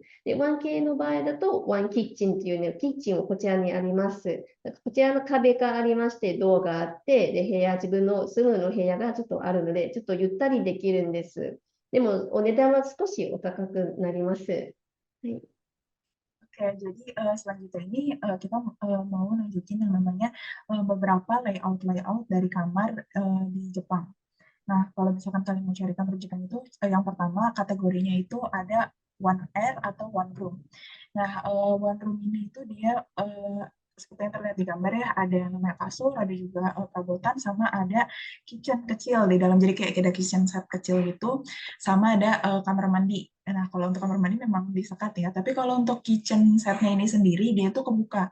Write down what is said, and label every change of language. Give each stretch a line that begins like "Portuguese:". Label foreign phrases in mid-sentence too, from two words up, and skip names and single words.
Japanese: で、1K の場合だと、ワンキッチンっていうね、キッチンもこちらにあります。こちらの壁がありまして、ドアがあって、で、自分の住むの部屋がちょっとあるので、ちょっとゆったりできるんです。でも、お値段は少しお高くなります。はい。
Indonesian: Oke, jadi selanjutnya ini kita mau nunjukin yang namanya beberapa layout dari kamar di Jepang. Nah, kalau misalkan kalian mau cari kamar Jepang itu, yang pertama kategorinya itu ada
English: one air
Indonesian: atau
English: one room.
Indonesian: Nah,
English: one room
Indonesian: ini itu dia seperti yang terlihat di gambar ya, ada yang namanya kasur, ada juga perabotan, sama ada kitchen kecil di dalam, jadi kayak ada
English: kitchen set
Indonesian: kecil gitu, sama ada kamar mandi. Nah, kalau untuk kamar mandi memang disekat ya, tapi kalau untuk
English: kitchen setnya
Indonesian: ini sendiri, dia itu kebuka.